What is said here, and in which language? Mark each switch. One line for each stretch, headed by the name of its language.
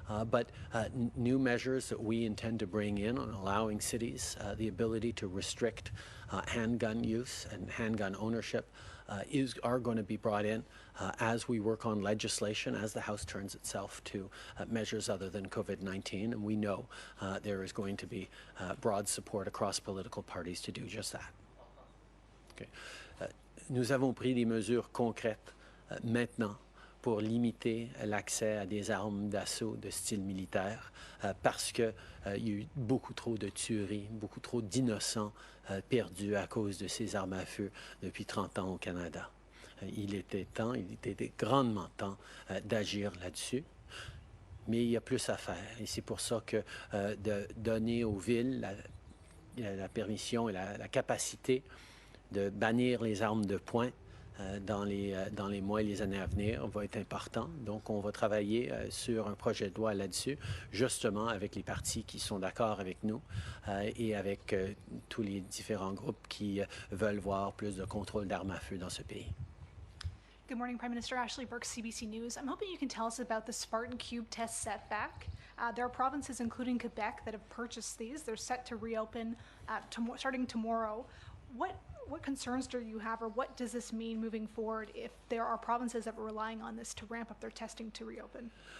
English: But new measures that we intend to bring in on allowing cities the ability to restrict handgun use and handgun ownership are going to be brought in as we work on legislation, as the House turns itself to measures other than COVID-19. And we know there is going to be broad support across political parties to do just that. Okay.
French: Nous avons pris des mesures concrètes maintenant pour limiter l'accès à des armes d'assaut de style militaire parce qu'il y a eu beaucoup trop de tueries, beaucoup trop d'innocents perdus à cause de ces armes à feu depuis 30 ans au Canada. Il était grandement temps d'agir là-dessus. Mais il y a plus à faire et c'est pour ça que de donner aux villes la permission et la capacité de bannir les armes de poing dans les mois et les années à venir va être important. Donc, on va travailler sur un projet de loi là-dessus, justement avec les partis qui sont d'accord avec nous et avec tous les différents groupes qui veulent voir plus de contrôle d'armes à feu dans ce pays.
English: Good morning, Prime Minister. Ashley Burke, CBC News. I'm hoping you can tell us about the Spartan Cube test setback. There are provinces, including Quebec, that have purchased these. They're set to reopen starting tomorrow. What concerns do you have, or what does this mean moving forward if there are provinces that are relying on this to ramp up their testing to reopen?